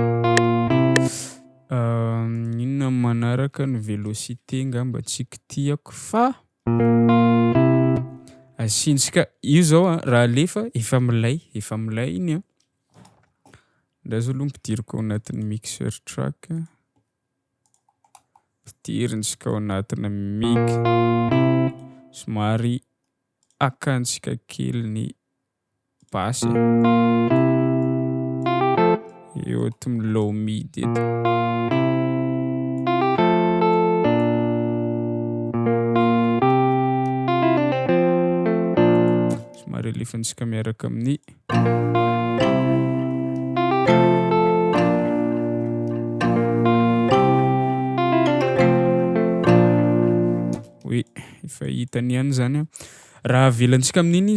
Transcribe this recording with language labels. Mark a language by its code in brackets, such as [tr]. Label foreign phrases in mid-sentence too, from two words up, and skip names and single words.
[mg] Inona manaraka ny vélocité ngamba tsy kitihako fa asiantsika io zao raha alefa efa milay iny ndraso aloha ampidiriko ao anatin'ny [en] mixer track, [mg] ampidirintsika ao anatina mic, somary akantsika kely ny basy eo to [en] low mid [mg] eto. Somary alefantsika miaraka amin'ny efa hitany ihany zany raha avelantsika amin'iny